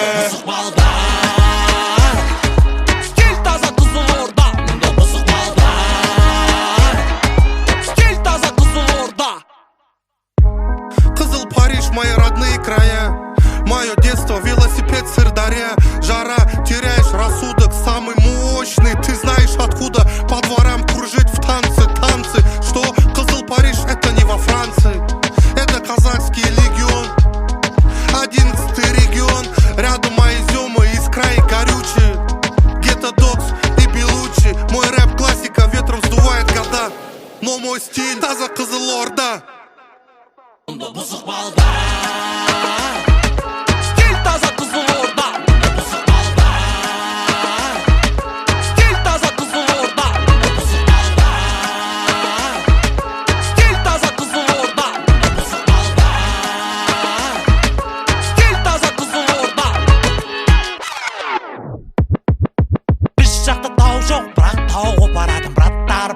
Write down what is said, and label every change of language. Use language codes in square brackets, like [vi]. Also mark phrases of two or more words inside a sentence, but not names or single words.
[kk] бұзық балдар стиль таза Қызылорда мұнда бұзық балдар стиль таза Қызылорда [ru] Қызыл Париж, мои родные края мое детство, велосипед, Сырдарья жара, теряешь рассудок самый мощный, ты знаешь откуда по дворам кружить в танцы что Қызыл Париж это не во Франции, это казахский легион 11-й регион, рядом мои земы из края горючие Гетто Докс и Белучи, мой рэп классика ветром сдувает года, но мой стиль таза Қызылорда [kk] мұнда бұзық балдар стиль таза Қызылорда мұнда бұзық балдар стиль таза Қызылорда мұнда бұзық балдар стиль таза Қызылорда мұнда бұзық балдар стиль таза Қызылорда біз жақта тау жоқ бірақ тау қопарадым брат